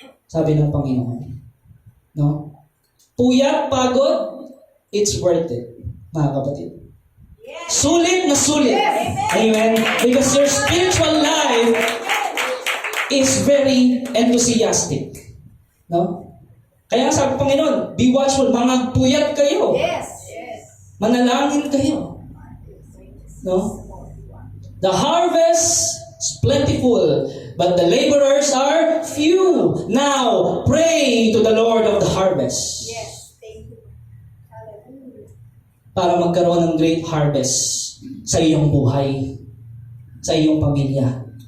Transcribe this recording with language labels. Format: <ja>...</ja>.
<tl>Sabi ng Panginoon. No? Puyat, pagod,</tl> <en>it's worth it,</en> <tl>mga kapatid. Sulit na sulit. Amen?</tl> <en>Because your spiritual life is very enthusiastic. No?</en> <tl>Kaya sabi ng Panginoon,</tl> <en>be watchful,</en> <tl>mga puyat kayo.</tl> <en>Yes.</en> <tl>Manalangin kayo. No?</tl> <en>The harvest is plentiful, but the laborers are few. Now, pray to the Lord of the harvest. Yes. Thank you. Hallelujah.</en> <tl>Para magkaroon ng great harvest sa iyong buhay, sa iyong pamilya.</tl>